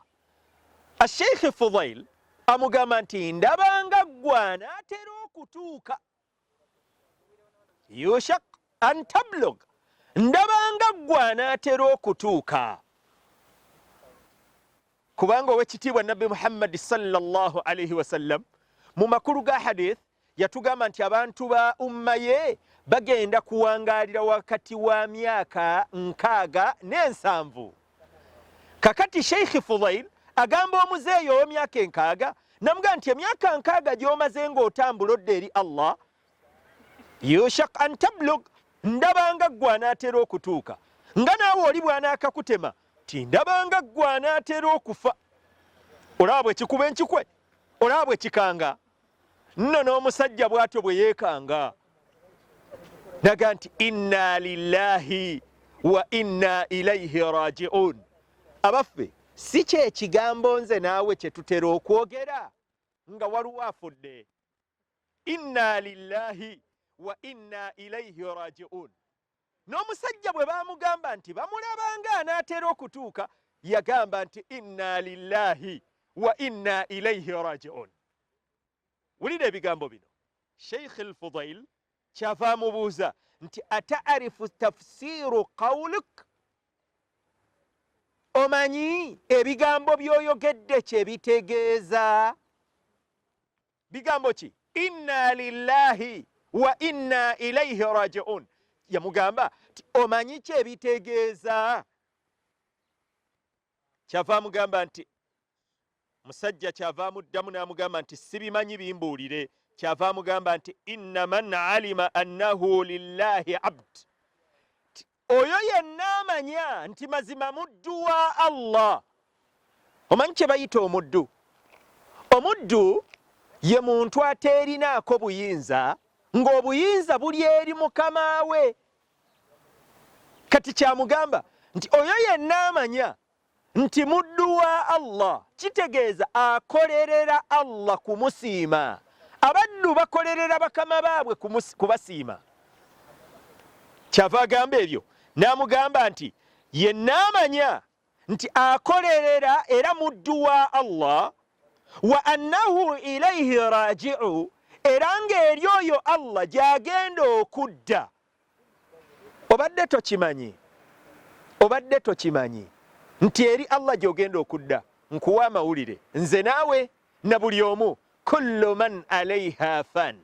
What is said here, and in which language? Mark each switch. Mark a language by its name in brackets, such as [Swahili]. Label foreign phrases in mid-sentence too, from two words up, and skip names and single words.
[Ganda] Sheikh Fudayl amugamba nti ndabanga ggwe anaatera okutuuka. [Arabic] يوشك أن تبلغ, [Ganda] ndabanga ggwe anaatera okutuuka. Kubanga ow'ekitiibwa Nabbi Muhammad [Arabic] صلى الله عليه وسلم [Ganda] mu makulu ga hadith yatugamba nti abantu ba umma ye bagenda kuwangaalira wakati wa myaka 60 n'ensanvu. Kakati Sheikh Fudayl agamba omuzeeyo ow'emyaka 60, namugamba nti emyaka 60 gy'omaze ng'otambula odda eri Allah, [Arabic] يوشك أن تبلغ, [Ganda] ndabanga ggwe anaatera okutuuka. Nga naawe oli bw'anaakakutema ti ndabanga ggwe anaatera okufa. Olaba bwe kikuba enkikwe, olaba bwe kikanga. Nno n'omusajja bw'atyo bwe yeekanga, naga nti [Arabic] إنا لله وإنا إليه راجعون. [Ganda] Abaffe, si kye kigambo nze naawe kye tutera okwogera nga waliwo afudde. [Arabic] إنا لله وإنا إليه راجعون. [Ganda] N'omusajja bwe baamugamba nti bamulabanga anaatera okutuuka, yagamba nti [Arabic] إنا لله وإنا إليه راجعون. [Ganda] Wulira ebigambo bino. Sheikh al-Fudail kyava mubuuza nti [Arabic] أتعرف تفسير قولك, [Ganda] omanyi ebigambo by'oyogedde kye bitegeeza? Bigambo ki? [Arabic] إنا لله وإنا إليه راجعون. [Ganda] Yamugamba omanyi kye bitegeeza? Kyava mugamba nti musajja kyava muddamu n'amugamba nti sibimanyi bimbuulire. Kyava mugamba nti [Arabic] إن من علم أنه لله عبد, [Ganda] oyo yenna amanya nti mazima muddu wa Allah. Omanyi kye bayita omuddu? Omuddu ye muntu ateerinaako buyinza, ng'obuyinza buli eri mukama we. Kati kyamugamba nti oyo yenna amanya nti muddu wa Allah, kitegeeza akolerera Allah kumusiima. Abaddu bakolerera bakama baabwe kubasiima. Kyava agamba ebyo n'amugamba nti yenna amanya nti akolerera era muddu wa Allah, [Arabic] وأنه إليه راجع, [Ganda] era ng'eri oyo Allah gy'agenda okudda. Obadde tokimanyi? Obadde tokimanyi nti eri Allah gy'ogenda okudda? Nkuwa amawulire, nze naawe na buli omu, [Arabic] كل من عليها فان.